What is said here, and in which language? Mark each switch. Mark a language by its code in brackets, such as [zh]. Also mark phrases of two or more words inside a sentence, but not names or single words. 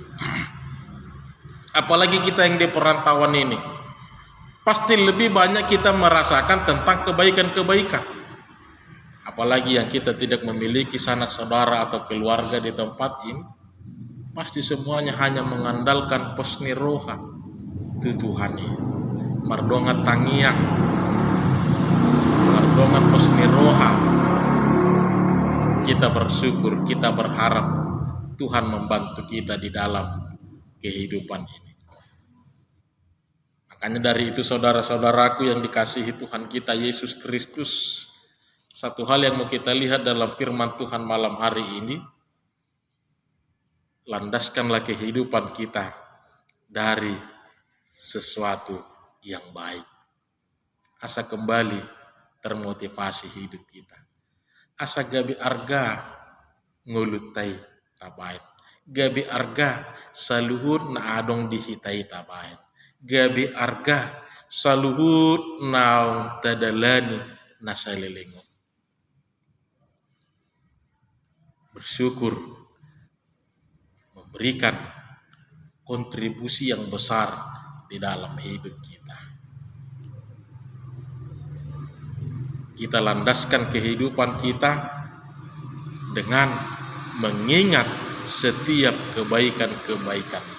[id] Apalagi kita yang di perantauan ini, pasti lebih banyak kita merasakan tentang kebaikan-kebaikan. Apalagi yang kita tidak memiliki sanak saudara atau keluarga di tempat ini, pasti semuanya hanya mengandalkan [bbc] posni roha tutuhani, mardongan tangiak, mardongan posni roha. [id] Kita bersyukur, kita berharap Tuhan membantu kita di dalam kehidupan ini. Makanya dari itu saudara-saudaraku yang dikasihi Tuhan kita Yesus Kristus, satu hal yang mau kita lihat dalam firman Tuhan malam hari ini, landaskanlah kehidupan kita dari sesuatu yang baik. Asa kembali termotivasi hidup kita. [bbc] Asa gabi arga ngulutai tabait. Gabi arga saluhur na adong dihitai tabait. Gabi arga saluhur naung tadalani nasalilingo. [id] Bersyukur memberikan kontribusi yang besar di dalam hidup kita. Kita landaskan kehidupan kita dengan mengingat setiap kebaikan-kebaikan itu.